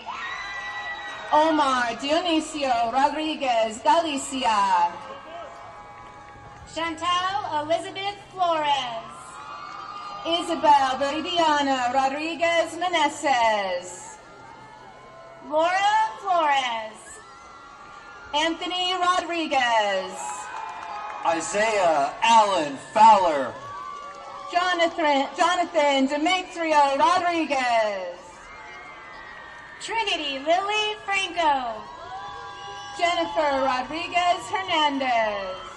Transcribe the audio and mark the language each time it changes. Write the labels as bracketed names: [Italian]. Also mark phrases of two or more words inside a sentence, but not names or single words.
[English] Omar Dionisio Rodriguez Galicia. Chantal Elizabeth Flores. Isabel Veridiana Rodriguez Meneses. Laura Flores. Anthony Rodriguez. Isaiah Allen Fowler. Jonathan Demetrio Rodriguez. Trinity Lily Franco. Jennifer Rodriguez Hernandez.